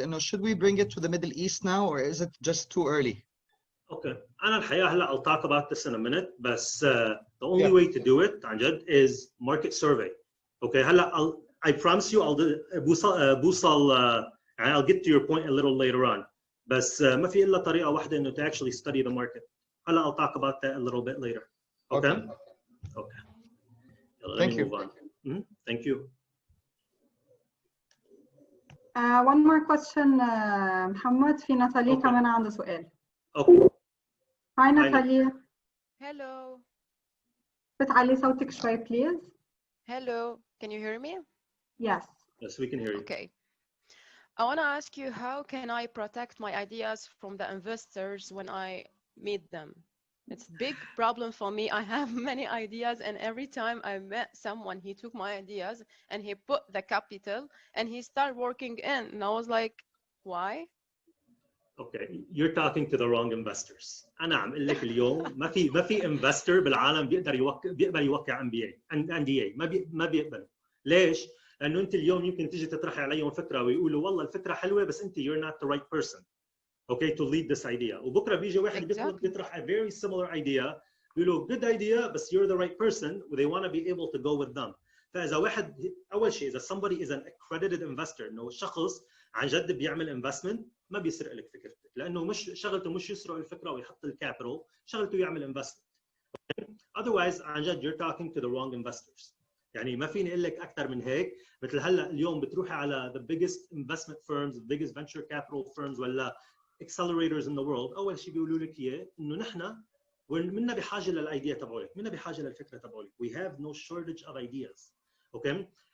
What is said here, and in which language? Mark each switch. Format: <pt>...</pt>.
<en>And should we bring it to the Middle East now, or is it just too early? Okay,</en> <ar>أنا الحقيقة هلا</ar> <en>I'll talk about this in a minute. But the only way to do it</en> <ar>عن جد</ar> <en>is market survey. Okay, هلا I promise you</en> <ar>بوصل</ar> <en>I'll get to your point a little later on.</en> <ar>بس ما في إلا طريقة واحدة إنه</ar> <en>to actually study the market. هلا I'll talk about that a little bit later. Okay? Okay. Let me move on. Thank you. One more question, محمد.</en> <ar>في ناتالي كمان عنده سؤال.</ar> <en>Okay. Hi Natalie. Hello.</en> <ar>بتعلي صوتك شوي please.</ar> <en>Hello. Can you hear me? Yes. Yes, we can hear you. Okay. I want to ask you, how can I protect my ideas from the investors when I meet them? It's a big problem for me. I have many ideas, and every time I met someone, he took my ideas and he put the capital and he started working in. And I was like, why? Okay, you're talking to the wrong investors.</en> <ar>أنا عم أقول لك اليوم ما في investor بالعالم بيقبل يوقع NDA ما بيقبل. ليش؟ لأنه أنت اليوم يمكن تيجي تطرحي عليهم فكرة ويقولوا والله الفكرة حلوة بس أنت</ar> <en>you're not the right person. Okay, to lead this idea.</en> <ar>وبكرة بيجي واحد بيطرح</ar> <en>a very similar idea بيقولوا good idea بس you're the right person and they want to be able to go with them.</en> <ar>فإذا واحد أول شيء إذا</ar> <en>somebody is an accredited investor</en> <ar>إنه شخص عن جد بيعمل investment ما بيسرق لك فكرتك لأنه مش شغلته مش يسرق الفكرة ويحط الكابيتال شغلته يعمل investment.</ar> <en>Otherwise</en> <ar>عن جد</ar> <en>you're talking to the wrong investors.</en> <ar>يعني ما فيني اقول لك اكثر من هيك مثل هلا اليوم بتروحي على</ar> <en>the biggest investment firms the biggest venture capital firms ولا accelerators in the world</en> <ar>اول شيء بيقولوا لك اياه انه نحن منا بحاجه للايديا تبعولك منا بحاجه للفكره تبعولك</ar> <en>we have no shortage of ideas</en> <ar>اوكي</ar>